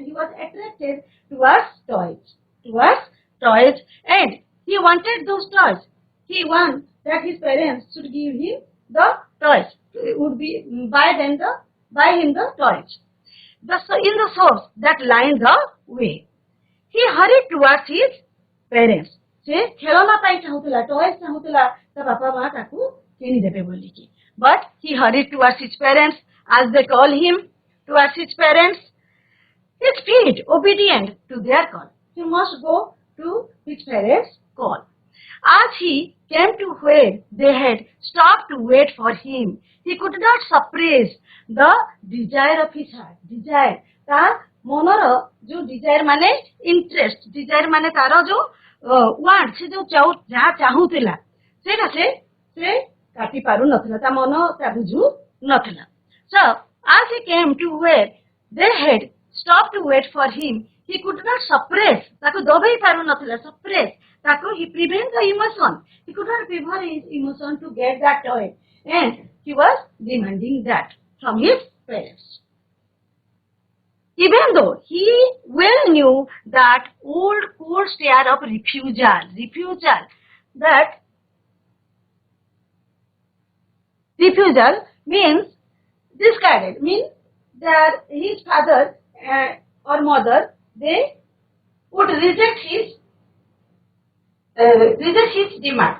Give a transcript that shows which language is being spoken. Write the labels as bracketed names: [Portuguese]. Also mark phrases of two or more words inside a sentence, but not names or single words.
[English] He was attracted towards toys, and he wanted those toys. He wanted that his parents should give him the toys. Buy him the toys. In the shops that lined the way, he hurried towards his parents. [Odia] ସେ ଖେଳନା ପାଇଁ ଚାହୁଁଥିଲା, ଟଏସ୍ ଚାହୁଁଥିଲା ତା ବାପା ମା ତାକୁ କିଣିଦେବେ ବୋଲିକି. [English] But he hurried towards his parents, as they call him, towards his parents. His feet obedient to their call. He must go to his parents' call. As he came to where they had stopped to wait for him, he could not suppress the desire of his heart. Desire, [Odia] ତା ମନର ଯୋଉ desire ମାନେ interest, desire ମାନେ ତାର ଯୋଉ want, ସେ ଯୋଉ ଯାହା ଚାହୁଁଥିଲା ସେଇଟା ସେ କାଟି ପାରୁ ନଥିଲା, ତା ମନ ତା ବୁଝୁ ନଥିଲା. [English] So as he came to where they had stopped to wait for him, he could not suppress, [Odia] ତାକୁ ଦବେଇ ପାରୁ ନଥିଲା, suppress, ତାକୁ [English] he prevent the emotion. He could not prevent his emotion to get that toy, and he was demanding that from his parents. Even though he well knew that old cold stare of refusal, that refusal means discarded, means that his father or mother, they would reject his demand.